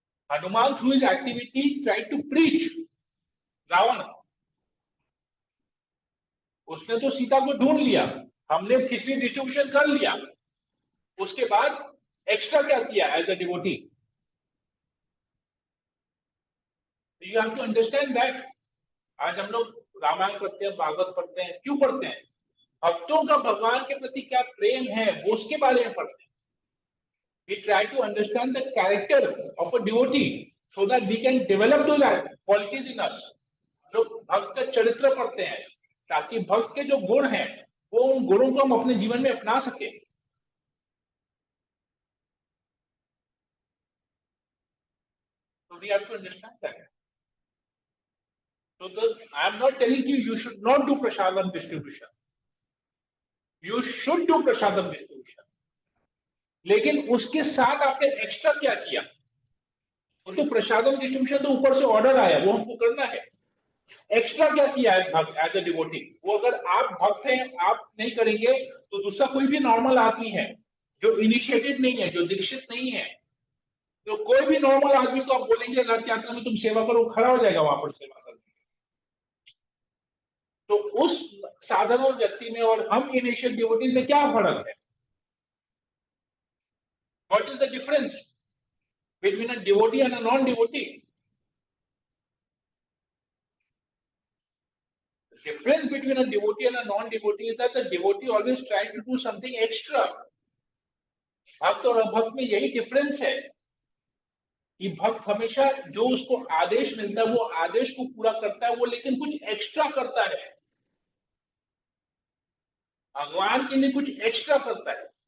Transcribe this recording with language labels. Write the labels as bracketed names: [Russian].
[Hindi] Hanuman [English] Through his activity try to preach. [Hindi] Ravan, उसने तो सीता को ढूंढ लिया, हमने खिचड़ी डिस्ट्रीब्यूशन कर लिया, उसके बाद एक्स्ट्रा क्या किया [English] As a devotee? You have to understand that. [Hindi] आज हम लोग रामायण पढ़ते हैं, भागवत पढ़ते हैं, क्यों पढ़ते हैं? भक्तों का भगवान के प्रति क्या प्रेम है वो उसके बारे में पढ़ते हैं। [English] We try to understand the character of a devotee so that we can develop those qualities in us। [Hindi] लोग भक्त का चरित्र पढ़ते हैं ताकि भक्त के जो गुण हैं वो उन गुणों को हम अपने जीवन में अपना सके। [English] So we have to understand that। So I am not telling you should not do prasadam distribution। You should do prasadam distribution। [Hindi] लेकिन उसके साथ आपने एक्स्ट्रा क्या किया? वो तो प्रसादम डिस्ट्रीब्यूशन तो ऊपर से ऑर्डर आया, वो हमको करना है। एक्स्ट्रा क्या किया है भक्त [English] As a devotee? [Hindi] वो अगर आप भक्त हैं, आप नहीं करेंगे तो दूसरा कोई भी नॉर्मल आदमी है जो इनिशिएटेड नहीं है, जो दीक्षित नहीं है, तो कोई भी नॉर्मल आदमी को आप बोलेंगे रथ यात्रा में तुम सेवा करो, खड़ा हो जाएगा वहां पर सेवा करने। तो उस साधारण व्यक्ति में और हम इनिशियल डिवोटीज में क्या फर्क है? [English] What is the difference between a devotee and a non devotee? The difference between a devotee and a non-devotee is that the devotee always tries to do something extra. [Hindi] भक्त और अभक्त में यही difference है कि भक्त हमेशा जो उसको आदेश मिलता है वो आदेश को पूरा करता है, वो लेकिन कुछ एक्स्ट्रा करता है, भगवान के लिए कुछ एक्स्ट्रा करता है।